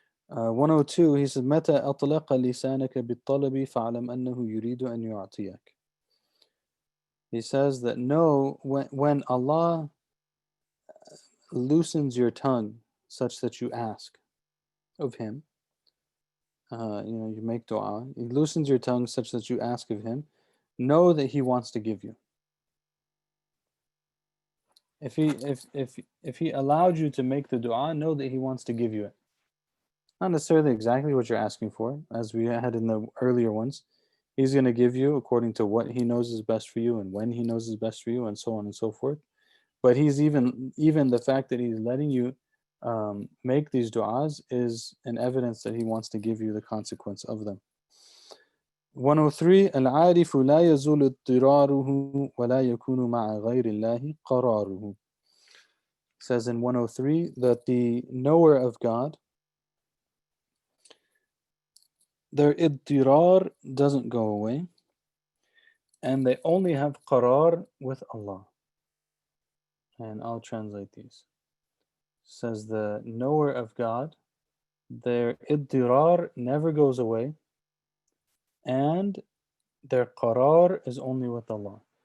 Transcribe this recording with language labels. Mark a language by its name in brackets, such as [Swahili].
[English] 102, he says, [Arabic] متى أطلق لسانك بالطلب فاعلم أنه يريد أن يعطيك. [English] He says that no, when Allah loosens your tongue such that you ask of him. You make dua. He loosens your tongue such that you ask of him. Know that he wants to give you. If he allowed you to make the dua, know that he wants to give you it. Not necessarily exactly what you're asking for, as we had in the earlier ones. He's going to give you according to what he knows is best for you and when he knows is best for you, and so on and so forth. But he's even the fact that he's letting you make these du'as is an evidence that he wants to give you the consequence of them. [Arabic] 103 العارف لا يزول اضطراره ولا يكون مع غير الله قراره. [English] Says in 103 that the knower of God, their idtirar doesn't go away, and they only have qarar with Allah. And I'll translate these. Says the knower of God, their idtirar never goes away, and their qarar is only with Allah.